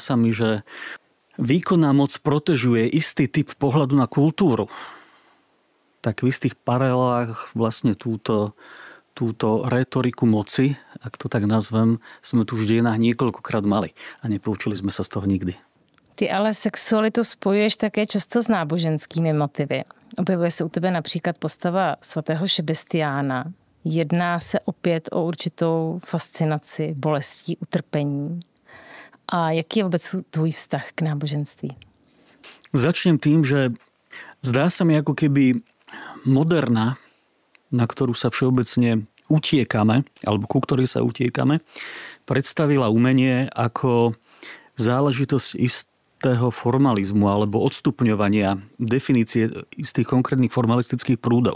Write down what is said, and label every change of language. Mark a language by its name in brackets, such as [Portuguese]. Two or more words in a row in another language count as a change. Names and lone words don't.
[Slovak] sa mi, že výkonná moc protežuje istý typ pohľadu na kultúru. Tak v istých paralelách vlastne túto retoriku moci, ak to tak nazvem, sme tu v dejinách niekoľkokrát mali a nepoučili sme sa z toho nikdy. [Czech] Ty ale sexualitu spojuješ také často s náboženskými motivy. Objevuje se u tebe například postava svatého Šebestiána. Jedná se opět o určitou fascinaci, bolestí, utrpení. A jaký je vůbec tvůj vztah k náboženství? [Slovak] Začnem tým, že zdá sa mi ako keby moderna, na ktorú sa všeobecne utiekame, alebo ku ktorej sa utiekame, predstavila umenie ako záležitosť istého formalizmu alebo odstupňovania definície istých konkrétnych formalistických prúdov.